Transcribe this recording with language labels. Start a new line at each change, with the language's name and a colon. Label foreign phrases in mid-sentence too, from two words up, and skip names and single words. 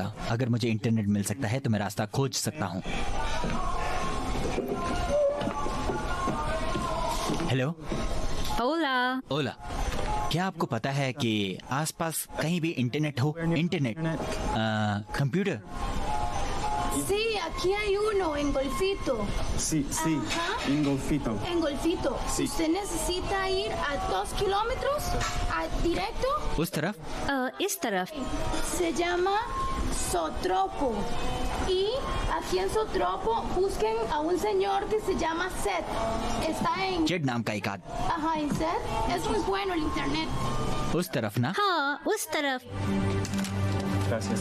Hindi: अगर मुझे इंटरनेट मिल सकता है तो मैं रास्ता खोज सकता हूँ। हेलो ओला, ओला, क्या आपको पता है कि आसपास कहीं भी इंटरनेट हो? इंटरनेट, कंप्यूटर?
Spanish: Sí, aquí hay uno en Golfito. Sí, sí, Ajá. en Golfito. En Golfito. Sí. Usted necesita ir a 2 kilómetros directo.
Hindi: उस तरफ इस तरफ
Spanish: Se llama Sotropo. Y aquí en Sotropo busquen a un señor que se llama Seth. Está en...
Hindi: जेड नाम का एक आदमी।
Spanish: Ajá, en Seth. Es muy bueno el internet.
Hindi: उस तरफ ना? हाँ उस तरफ।
Spanish: Gracias.